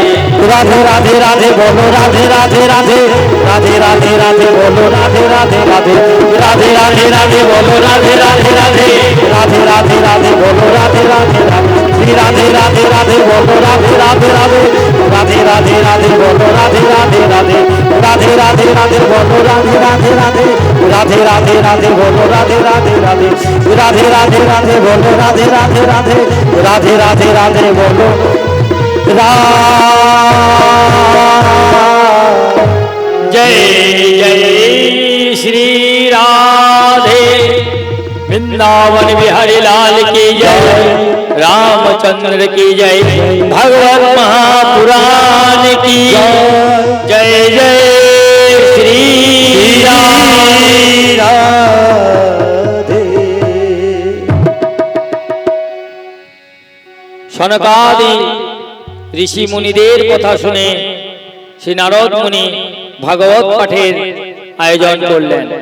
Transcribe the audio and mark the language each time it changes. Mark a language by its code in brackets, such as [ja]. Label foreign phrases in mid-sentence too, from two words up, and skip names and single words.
[bn] রাধে রাধে রাধে বলো রাধে রাধে রাধে, রাধে রাধে রাধে বলো রাধে রাধে রাধে, রাধে রাধে রাধে বলো রাধে রাধে রাধে, রাধে রাধে রাধে বলো রাধে রাধে রাধে, শ্রী রাধে রাধে রাধে বলো রাধে রাধে রাধে, রাধে রাধে রাধে বলো রাধে রাধে রাধে, রাধে রাধে রাধে বলো রাধে রাধে রাধে, রাধে রাধে রাধে বলো রাধে রাধে রাধে, রাধে রাধে রাধে বলো রাধে রাধে রাধে, রাধে রাধে রাধে বলো [hi] जय जय श्री राधे, वृंदावन बिहारी लाल की जय, रामचंद्र की जय, भगवत महापुराण की जय, जय श्री [bn] রাধে। সনকাদি ঋষি মুনিদের কথা শুনে শ্রী নারদ মুনি ভাগবত পাঠের আয়োজন করলেন।